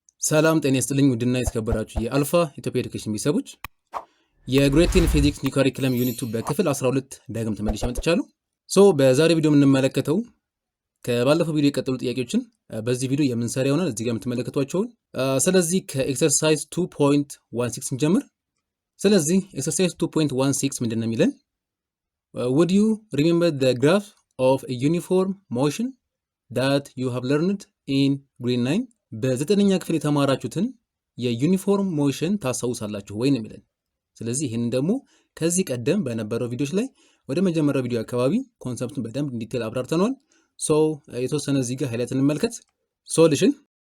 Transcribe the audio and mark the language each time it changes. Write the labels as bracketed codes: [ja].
[am] ሰላም ጤና ይስጥልኝ ውድና የተከበራችሁ የአልፋ ኢትዮጵያ ኤዱኬሽን ቤተሰቦች የግሬድ 10 ፊዚክስ ኒው ካሪኩለም ዩኒት 2 በክፍል 12 ዳግም ተመልሼ መጥቻለሁ። በዛሬ ቪዲዮ የምንመለከተው ከባለፈው ቪዲዮ የቀጠሉ ጥያቄዎችን በዚህ ቪዲዮ የምንሰራ ይሆናል። እዚህ ጋር የምትመለከቷቸውን ስለዚህ ከኤክሰርሳይዝ 2.16 እንጀምር። ስለዚህ ኤክሰርሳይዝ 2.16 ምንድነው የሚለን? [en] would you remember the graph of a uniform motion that you have learned in grade 9? [am] በዘጠነኛ ክፍል የተማራችሁትን የዩኒፎርም ሞሽን ታስታውሳላችሁ ወይ ነው የሚለን። ስለዚህ ይሄንን ደግሞ ከዚህ ቀደም በነበረው ቪዲዮዎች ላይ ወደ መጀመሪያው ቪዲዮ አካባቢ ኮንሰፕቱን በደንብ ዲቴል አብራርተናል። የተወሰነ እዚህ ጋር ሃይላይት እንመልከት። ሶሉሽን